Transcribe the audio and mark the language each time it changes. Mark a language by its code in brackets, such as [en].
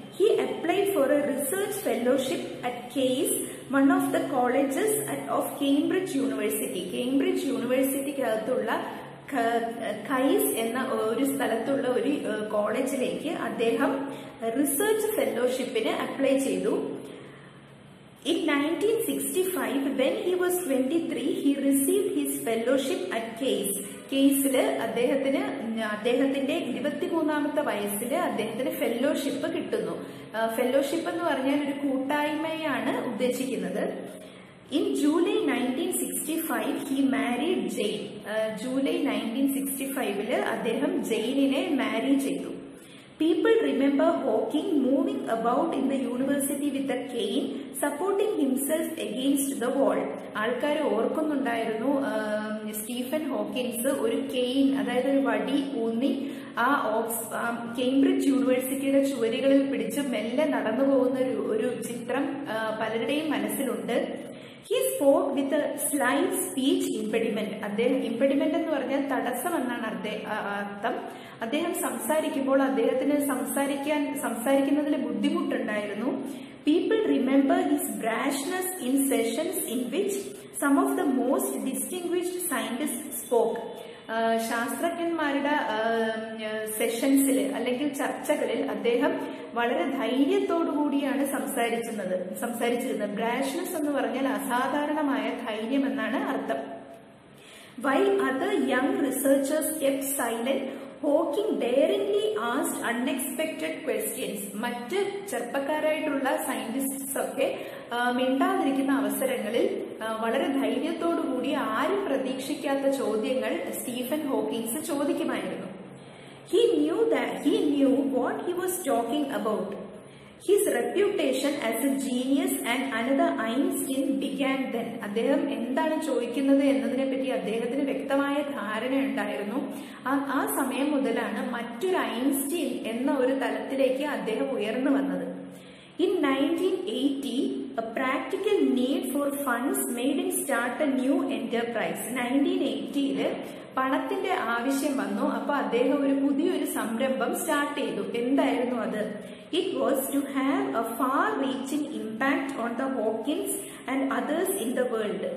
[en] He applied for a research fellowship at Caius, one of the colleges of Cambridge University. [ml] Cambridge യൂണിവേഴ്സിറ്റിക്കകത്തുള്ള കൈസ് എന്ന ഒരു സ്ഥലത്തുള്ള ഒരു കോളേജിലേക്ക് അദ്ദേഹം റിസർച്ച് ഫെലോഷിപ്പിന് അപ്ലൈ ചെയ്തു. [en] In 1965, when he was 23, he received his fellowship at Case. [ml] കേസില് അദ്ദേഹത്തിന്റെ 23ാമത്തെ വയസ്സിൽ അദ്ദേഹത്തിന് ഫെല്ലോഷിപ്പ് കിട്ടുന്നു. ഫെല്ലോഷിപ്പ് എന്ന് പറഞ്ഞാൽ ഒരു കൂട്ടായ്മയാണ് ഉദ്ദേശിക്കുന്നത്. [en] In July 1965, he married Jane. [ml] July 1965 അദ്ദേഹം ജെയിനിനെ മാരി ചെയ്തു. [en] People remember Hawking moving about in the university with a cane, supporting himself against the wall. [ml] ആൾക്കാർ ഓർക്കുന്നുണ്ടായിരുന്നു സ്റ്റീഫൻ ഹോക്കിൻസ് ഒരു കെയിൻ, അതായത് ഒരു വടി ഊന്നി ആ കേംബ്രിഡ്ജ് യൂണിവേഴ്സിറ്റിയുടെ ചുവരുകളിൽ പിടിച്ച് മെല്ലെ നടന്നു പോകുന്ന ഒരു ചിത്രം പലരുടെയും മനസ്സിലുണ്ട്. [en] He spoke with a slight speech impediment. [ml] ഇംപെഡിമെന്റ് എന്ന് പറഞ്ഞാൽ തടസ്സം എന്നാണ് അർത്ഥം. അദ്ദേഹം സംസാരിക്കുമ്പോൾ അദ്ദേഹത്തിന് സംസാരിക്കുന്നതിൽ ബുദ്ധിമുട്ടുണ്ടായിരുന്നു. [en] People remember his brashness in sessions in which some of the most distinguished scientists spoke. [ml] ശാസ്ത്രജ്ഞന്മാരുടെ സെഷൻസിൽ അല്ലെങ്കിൽ ചർച്ചകളിൽ അദ്ദേഹം വളരെ ധൈര്യത്തോടു കൂടിയാണ് സംസാരിച്ചിരുന്നത്. ബ്രാഷ്നെസ് എന്ന് പറഞ്ഞാൽ അസാധാരണമായ ധൈര്യം എന്നാണ് അർത്ഥം. [en] While other young researchers kept silent, Hawking daringly asked unexpected questions. [ml] മറ്റ് ചെറുപ്പക്കാരായിട്ടുള്ള സയന്റിസ്റ്റ്സ് ഒക്കെ മിണ്ടാതിരിക്കുന്ന അവസരങ്ങളിൽ വളരെ ധൈര്യത്തോടു കൂടി ആരും പ്രതീക്ഷിക്കാത്ത ചോദ്യങ്ങൾ Stephen Hawkins ചോദിക്കുമായിരുന്നു. [en] He knew what he was talking about. His reputation as a genius and another Einstein began then. [ml] അദ്ദേഹം എന്താണ് ചോദിക്കുന്നത് എന്നതിനെ പറ്റി അദ്ദേഹത്തിന് വ്യക്തമായ ധാരണ ഉണ്ടായിരുന്നു. ആ സമയം മുതലാണ് മറ്റൊരു ഐൻസ്റ്റീൻ എന്ന ഒരു തലത്തിലേക്ക് അദ്ദേഹം ഉയർന്നു വന്നത്. [en] In 1980, a practical need for funds made him start a new enterprise. [ml] 1980 പണത്തിന്റെ ആവശ്യം വന്നു. അപ്പൊ അദ്ദേഹം ഒരു പുതിയൊരു സംരംഭം സ്റ്റാർട്ട് ചെയ്തു. എന്തായിരുന്നു അത്? [en] It was to have a far-reaching impact on the Hawkins and others in the world.